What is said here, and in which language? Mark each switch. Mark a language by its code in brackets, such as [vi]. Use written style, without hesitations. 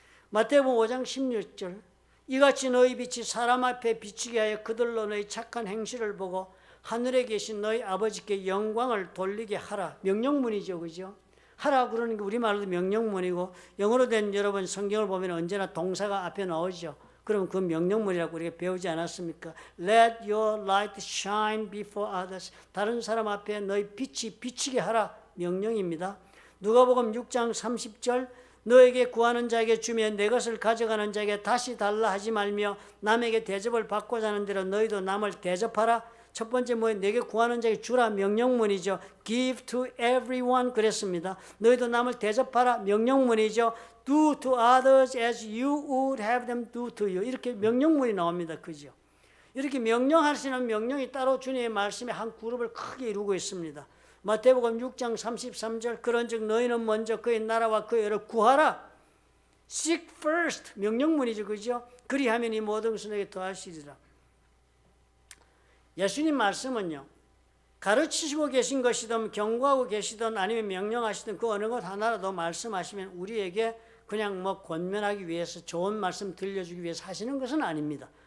[ko] 마태복음 5장 16절 이같이 너희 빛이 사람 앞에 비치게 하여 그들로 너희 착한 행실을 보고 하늘에 계신 너희 아버지께 영광을 돌리게 하라. 명령문이죠. 그죠? 하라 그러는 게 우리말로 명령문이고 영어로 된 여러분 성경을 보면 언제나 동사가 앞에 나오죠. 그럼 그 명령문이라고 우리가 배우지 않았습니까? [en] Let your light shine before others. [ko] 다른 사람 앞에 너희 빛이 비치게 하라. 명령입니다. 누가복음 6장 30절 너에게 구하는 자에게 주며 내 것을 가져가는 자에게 다시 달라 하지 말며 남에게 대접을 받고자 하는 대로 너희도 남을 대접하라. 첫 번째 뭐예요? 내게 구하는 자에게 주라 명령문이죠. [en] Give to everyone [ko] 그랬습니다. 너희도 남을 대접하라 명령문이죠. [en] Do to others as you would have them do to you. [ko] 이렇게 명령문이 나옵니다. 그죠? 이렇게 명령하시는 명령이 따로 주님의 말씀에 한 그룹을 크게 이루고 있습니다. 마태복음 6장 33절 그런즉 너희는 먼저 그의 나라와 그의 의를 구하라. [en] Seek first [ko] 명령문이죠. 그죠? 그리하면 이 모든 것을 내게 더하시리라. 예수님 말씀은요, 가르치시고 계신 것이든 경고하고 계시든 아니면 명령하시든 그 어느 것 하나라도 말씀하시면 우리에게 그냥 뭐 권면하기 위해서 좋은 말씀 들려주기 위해서 하시는 것은 아닙니다.